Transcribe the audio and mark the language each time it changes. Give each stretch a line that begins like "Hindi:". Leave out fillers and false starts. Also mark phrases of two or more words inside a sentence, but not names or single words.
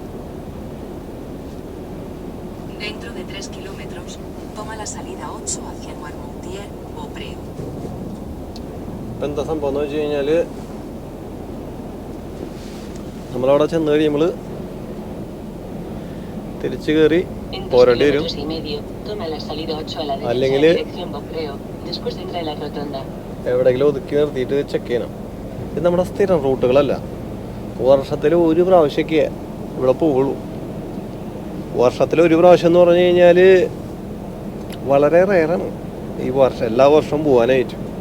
Malayalam: ഇപ്പം എന്താ സംഭവം എന്ന് വെച്ച് കഴിഞ്ഞാൽ നമ്മളവിടെ ചെന്ന് കഴിയുമ്പോൾ തിരിച്ച് കയറി
Spanish: En 2
Malayalam: പോരേണ്ടി വരും.
Spanish: kilómetros y medio, toma la salida 8 a la derecha en
Malayalam: അല്ലെങ്കിൽ
Spanish: dirección Boquereo. Después entra en la rotonda.
Malayalam: എവിടെയെങ്കിലും ഒതുക്കി നിർത്തിയിട്ട് ചെക്ക് ചെയ്യണം. ഇത് നമ്മുടെ സ്ഥിരം റൂട്ടുകളല്ല. വർഷത്തിൽ ഒരു പ്രാവശ്യമൊക്കെ ഇവിടെ പോവുള്ളൂ. വർഷത്തിൽ ഒരു പ്രാവശ്യം എന്ന് പറഞ്ഞു കഴിഞ്ഞാൽ വളരെ റെയറാണ് ഈ വർഷം എല്ലാ വർഷവും പോകാനായിട്ട്.